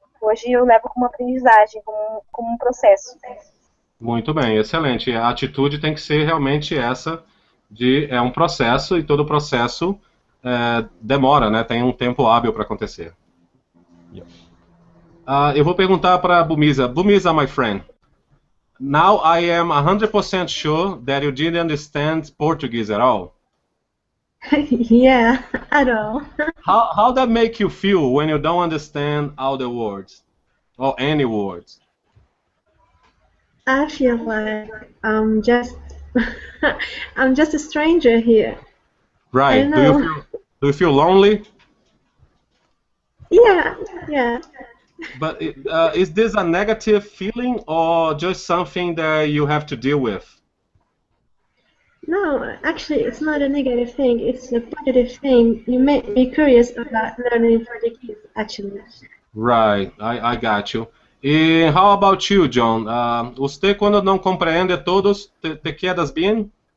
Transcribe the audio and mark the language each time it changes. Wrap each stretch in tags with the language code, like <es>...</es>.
<pt>Hoje eu levo como aprendizagem, como um processo. Muito bem, excelente. A atitude tem que ser realmente essa é um processo e todo processo demora, né? Tem um tempo hábil para acontecer. Eu vou perguntar para a Bumisa.</pt> <en>Bumisa, my friend. Now I am 100% sure that you didn't understand Portuguese at all. Yeah, at all. How that make you feel when you don't understand all the words or any words? I feel like I'm just I'm just a stranger here. Right. I don't know. Do you feel lonely? Yeah. But is this a negative feeling or just something that you have to deal with? No, actually, it's not a negative thing. It's a positive thing. You make me curious about learning Portuguese, actually. Right, I got you. E how about you, John?</en> <es>Usted</es> <pt>quando não compreende</pt> <es>todos, te quedas bien?</es>